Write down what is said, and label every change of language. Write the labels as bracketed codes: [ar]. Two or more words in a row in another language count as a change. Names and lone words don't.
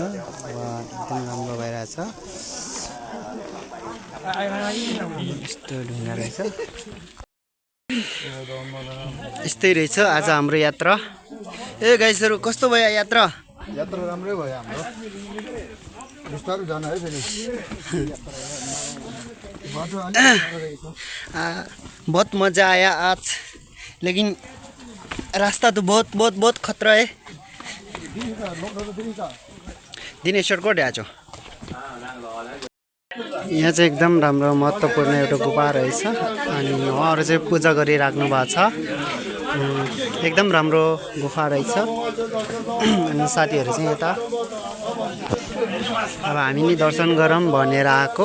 [ne] अब एकदम राम्रो भइरहेछ। यस्तो ढुङ्गा रहेछ। यस्तै रहेछ आज हाम्रो यात्रा। ए गाइसहरू, कस्तो भयो यात्रा? यात्रा राम्रै भयो हाम्रो। बिस्तारै जानु है फेरि। [hi] बहुत मजा आया आज, लेकिन रास्ता तो बहुत खतरा है। [ne] दिनेश्वर कोट आएको यहाँ चाहिँ एकदम राम्रो महत्त्वपूर्ण एउटा गुफा रहेछ। अनि उहाँहरू चाहिँ पूजा गरिराख्नु भएको छ। एकदम राम्रो गुफा रहेछ। अनि साथीहरू चाहिँ यता अब हामी नि दर्शन गरौँ भनेर आएको।